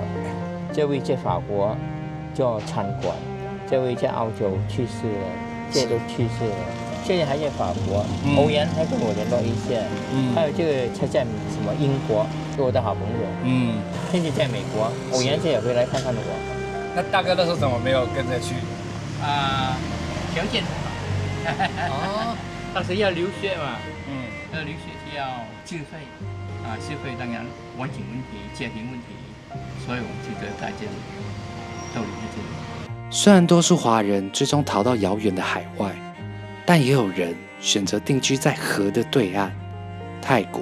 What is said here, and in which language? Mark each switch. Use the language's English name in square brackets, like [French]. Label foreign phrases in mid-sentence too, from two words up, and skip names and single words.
[Chinese] 這位在法國做餐館，這位在澳洲去世了，這都去世了。現在還在法國，歐陽他跟我聯絡一下。還有這個他在什麼英國，是我的好朋友。現在在美國，歐陽這也回來看看我。那大哥那時候怎麼沒有跟着去？條件很好。當時要留學嘛，要留學就要自費，自費當然環境問題、家庭問題，所以我們就在這裡逗留在這裡。雖然多數華人最終逃到遙遠的海外，但也有人選擇定居在河的對岸，泰國。